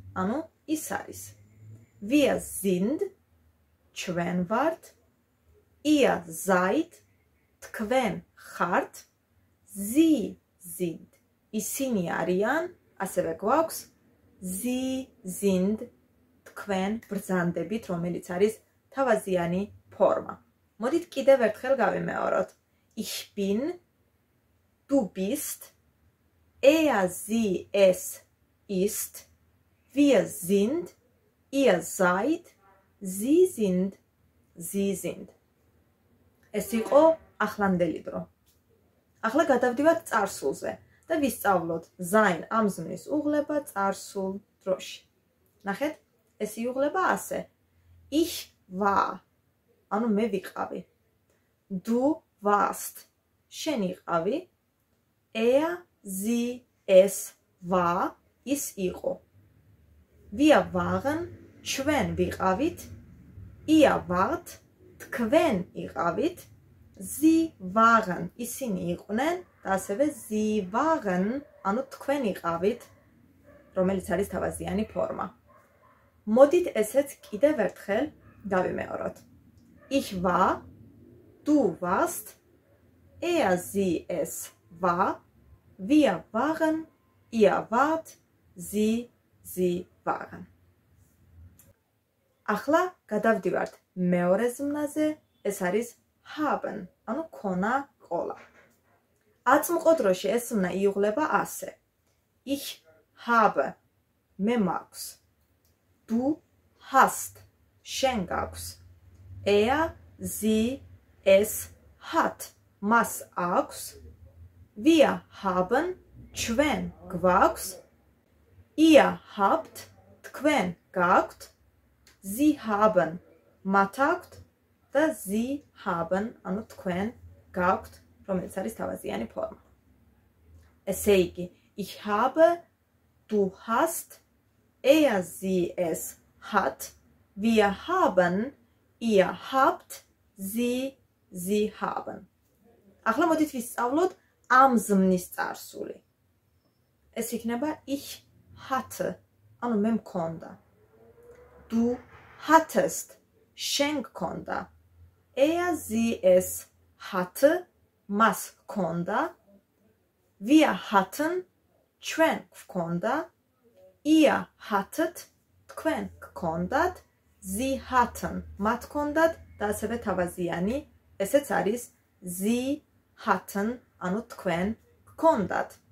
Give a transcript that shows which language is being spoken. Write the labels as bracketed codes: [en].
[ka] ანუ ის არის. [de] Wir sind, [ka] ჩვენ ვართ, [de] ihr seid, [ka] თქვენ ხართ, [de] sie sind, [ka] ისინი არიან, ასევე გვაქვს [de] sie sind, [ka] თქვენ ბრძანდებით, რომელიც არის თავაზიანი ფორმა. მოდით კიდევ ერთხელ გავიმეოროთ. [de] Ich bin, du bist, sie, es ist, wir sind, ihr seid, sie sind, sie sind. [ka] ეს იყო ახლანდელი დრო. ახლა გადავდივართ წარსულზე და ვისწავლოთ sein ამ ზმნის უღლება წარსულ დროში. ნახეთ, ეს იუღლება ასე: [de] Ich war, [ka] ანუ მე ვიყავი. [de] Du warst, [ka] შენ იყავი. [de] Sie, es war, [ka] ის იყო. [de] Wir waren, [ka] ჩვენ ვიყავით. [de] Ihr wart, [ka] თქვენ იყავით. [de] Sie waren, [ka] ისინი იყვნენ და ასევე [de] sie waren, [ka] ანუ თქვენ იყავით, რომელიც არის თავაზიანი ფორმა. მოდით ესეც კიდევ ერთხელ დავიმეოროთ. [de] Ich war, du warst, sie, es war, wir waren, ihr wart, sie waren. [ka] ახლა გადავდივართ მეორე ზმნაზე, ეს არის haben, ანუ ქონა, ყოლა. აწმყო დროში ეს ზმნა იუღლება ასე: [de] Ich habe, [ka] მე მაქვს. [de] Du hast, [ka] შენ გაქვს. [de] Sie, es hat, [ka] მას აქვს. [de] Wir haben, [ka] ჩვენ გვაქვს. [de] Ihr habt, [ka] თქვენ გაქვთ. [de] Sie haben, [ka] მათ აქვთ და [de] sie haben, [ka] ანუ თქვენ გაქვთ, რომელიც არის თავაზიანი ფორმა. ესე იგი, [de] ich habe, du hast, sie, es hat, wir haben, ihr habt, sie haben. [ka] ახლა მოდით ვისწავლოთ ამ ზმნის წარსული. ეს იქნება [de] ich hatte, [ka] ანუ მე მქონდა. [de] Du hattest, [ka] შენ გქონდა. [de] Sie, es hatte, [ka] მას გქონდა. [de] Wir hatten, [ka] ჩვენ გქონდა. [de] Ihr hattet, [ka] თქვენ გქონდათ. [de] Sie hatten, [ka] მათ გქონდათ და ასევე თავაზიანი, ესეც არის [de] sie hatten, [ka] ანუ თქვენ გქონდათ.